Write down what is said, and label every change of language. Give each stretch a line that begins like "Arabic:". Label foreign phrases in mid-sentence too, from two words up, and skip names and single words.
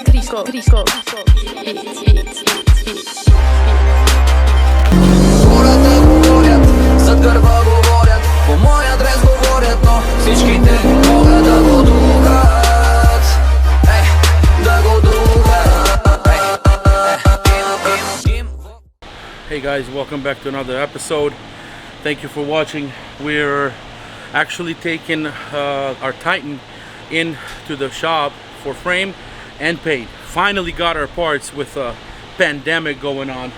Bulgarian: говорят, за гърба говорят, по мой адрес говорят, но всички те могат да го духат, да го духат.
English: Hey guys, welcome back to another episode. Thank you for watching. We're actually taking our Titan into the shop for frame and paint. Finally got our parts with a pandemic going on.